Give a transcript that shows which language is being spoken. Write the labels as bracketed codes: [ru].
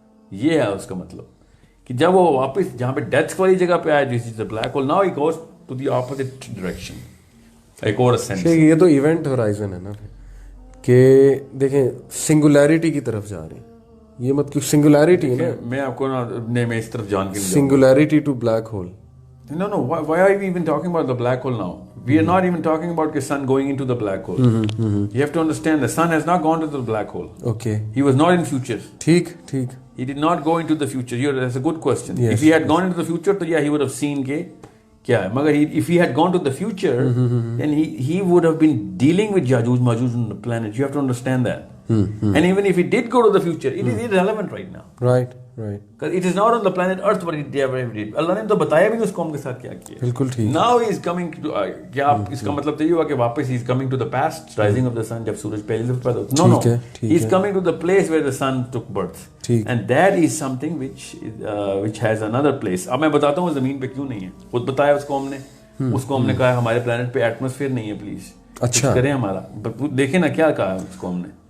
[ur] یہ ہے اس کا مطلب کہ جب وہ واپس جہاں پہ ڈیتھ والی جگہ پہ آیا, [en] this is the black hole, now it goes to the opposite direction. [ur] ایک اور سینس. یہ تو ایونٹ ہورائزن ہے نا کہ دیکھیں سنگولیرٹی کی طرف جا رہے ہیں. یہ مت کچھ سنگولیرٹی ہے نا. میں آپ کو نا میں اس طرف جان کے singularity to black hole. [en] No, why are we even talking about the black hole now? We are not even talking about the sun going into the black hole. You have to understand the sun has not gone to the black hole. Okay. He was not in future. [ur] ٹھیک. [en] He did not go into the future. That's a good question. Yes. If he had gone into the future, then yeah, he would have seen [ur] kya hai. Magar [en] if he had gone to the future, then he would have been dealing with Yajuj Majuj on the planet. You have to understand that. And even if he did go to the future, it is irrelevant right now. Right. Because it is not on the planet Earth what it ever did. [ur] اللہ نے تو بتایا بھی اس قوم کے ساتھ کیا کیا. بالکل ٹھیک. [en] Now he is coming to [ur] کیا اس کا مطلب تو یہ ہوا کہ واپس [en] he is coming to the past, rising of the sun, [ur] جب سورج پہلی دفعہ پیدا ہوتا. [en] No. He is coming to the place where the sun took birth. And that is something which has another place. [ur] اب میں بتاتا ہوں زمین پہ کیوں نہیں ہے. خود بتایا اس قوم نے. اس قوم نے کہا ہمارے پلانٹ پہ ایٹماسفیئر نہیں ہے, پلیز اچھا کریں ہمارا. دیکھیں نا کیا کہا اس قوم نے.